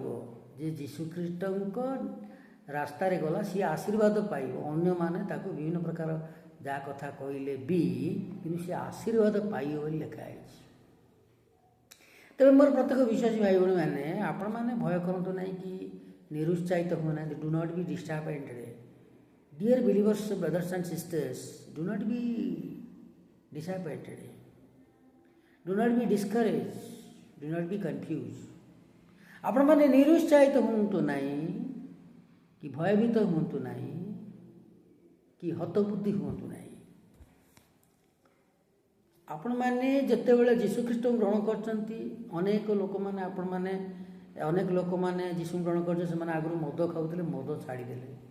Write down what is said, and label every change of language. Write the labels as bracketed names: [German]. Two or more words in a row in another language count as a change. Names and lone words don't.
[Odia] ଯେ ଯୀଶୁଖ୍ରୀଷ୍ଟଙ୍କ ରାସ୍ତାରେ ଗଲା, ସିଏ ଆଶୀର୍ବାଦ ପାଇବ। ଅନ୍ୟମାନେ ତାକୁ ବିଭିନ୍ନ ପ୍ରକାର ଯାହା କଥା କହିଲେ ବି, କିନ୍ତୁ ସେ ଆଶୀର୍ବାଦ ପାଇବ ବୋଲି ଲେଖା ହେଇଛି। ତେବେ ମୋର ପ୍ରତ୍ୟେକ ବିଶ୍ୱାସୀ ଭାଇ ଭଉଣୀମାନେ, ଆପଣମାନେ ଭୟ କରନ୍ତୁ ନାହିଁ କି ନିରୁତ୍ସାହିତ ହୁଅନାହାନ୍ତି। [English] Do not be disappointed. Dear believers, brothers and sisters, do not be disappointed. Do not be discouraged. Do not be confused. [Odia] ଆପଣମାନେ ନିରୁତ୍ସାହିତ ହୁଅନ୍ତୁ ନାହିଁ, କି ଭୟଭୀତ ହୁଅନ୍ତୁ ନାହିଁ, କି ହତବୁଦ୍ଧି ହୁଅନ୍ତୁ ନାହିଁ। ଆପଣମାନେ ଯେତେବେଳେ ଯୀଶୁଖ୍ରୀଷ୍ଟଙ୍କୁ ଗ୍ରହଣ କରିଛନ୍ତି, ଅନେକ ଲୋକମାନେ ଯୀଶୁଙ୍କୁ ଗ୍ରହଣ କରିଛନ୍ତି, ସେମାନେ ଆଗରୁ ମଦ ଖାଉଥିଲେ, ମଦ ଛାଡ଼ିଦେଲେ।